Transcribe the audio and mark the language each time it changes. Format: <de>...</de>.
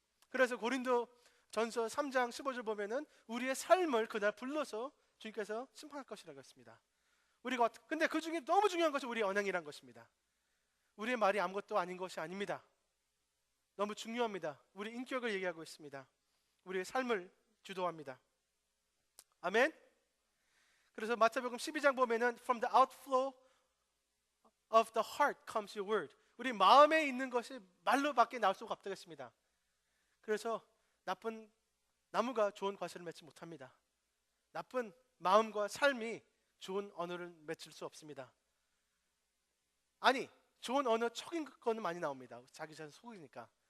<ko>그래서 고린도 전서 3장 15절 보면은 우리의 삶을 그날 불러서 주님께서 심판할 것이라고 했습니다. 근데 그 중에 너무 중요한 것이 우리의 언행이란 것입니다. 우리의 말이 아무것도 아닌 것이 아닙니다. 너무 중요합니다. 우리 인격을 얘기하고 있습니다. 우리의 삶을 주도합니다. 아멘. 그래서 마태복음 12장 보면은</ko> <en>From the outflow of the heart comes your word.</en> <ko>우리 마음에 있는 것이 말로밖에 나올 수가 없다겠습니다. 그래서 나쁜 나무가 좋은 과실을 맺지 못합니다. 나쁜 마음과 삶이 좋은 언어를 맺을 수 없습니다. 아니, 좋은 언어 척인 거는 많이 나옵니다. 자기 자신 속이니까.</ko>